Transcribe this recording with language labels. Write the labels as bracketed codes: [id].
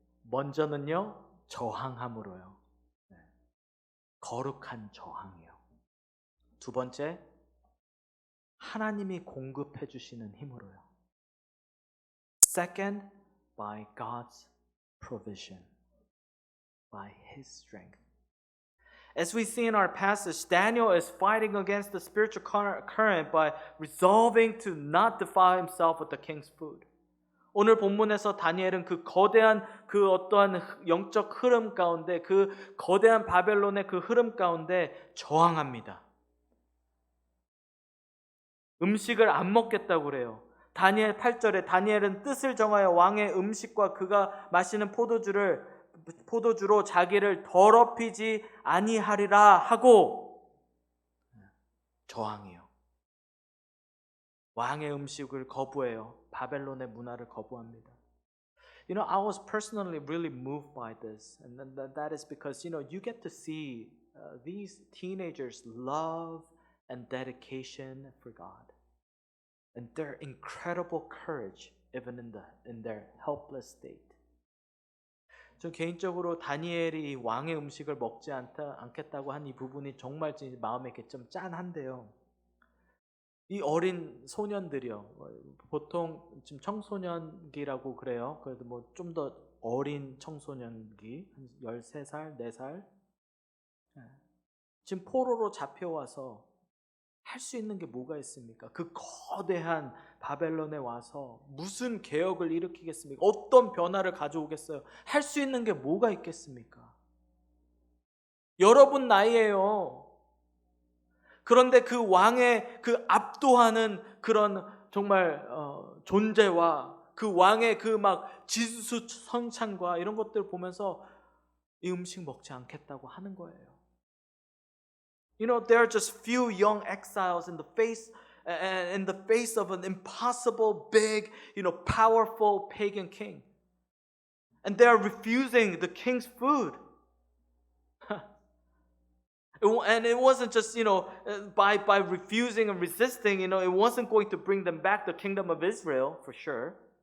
[ko] 먼저는요, 저항함으로요. 거룩한 저항이요. 두 번째, 하나님이 공급해 주시는 힘으로요. [en] Second, by God's provision, by His strength. As we see in our passage, Daniel is fighting against the spiritual current by resolving to not defile himself with the king's food. [ko] 오늘 본문에서 다니엘은 그 거대한 그 어떠한 영적 흐름 가운데, 그 거대한 바벨론의 그 흐름 가운데 저항합니다. 음식을 안 먹겠다고 그래요. 다니엘 8절에 다니엘은 뜻을 정하여 왕의 음식과 그가 마시는 포도주로 자기를 더럽히지 아니하리라 하고 저항해요. 왕의 음식을 거부해요. 바벨론의 문화를 거부합니다. [en] I was personally really moved by this, and that is because you get to see these teenagers' love and dedication for God, and their incredible courage even in their helpless state. [ko] 저 개인적으로 다니엘이 왕의 음식을 먹지 않겠다고 한 이 부분이 정말 마음에 이렇게 좀 짠한데요. 이 어린 소년들이요. 보통 지금 청소년기라고 그래요. 그래도 뭐 좀 더 어린 청소년기, 한 13살, 4살. 지금 포로로 잡혀와서 할 수 있는 게 뭐가 있습니까? 그 거대한 바벨론에 와서 무슨 개혁을 일으키겠습니까? 어떤 변화를 가져오겠어요? 할 수 있는 게 뭐가 있겠습니까? 여러분 나이에요. 그런데 그 왕의 그 압도하는 그런 정말 존재와 그 왕의 그 막 지수성찬과 이런 것들을 보면서 이 음식 먹지 않겠다고 하는 거예요. [en] There are just few young exiles in the face of an impossible, big, powerful pagan king. And they are refusing the king's food. And it wasn't just, by refusing and resisting, it wasn't going to bring them back the kingdom of Israel, for sure.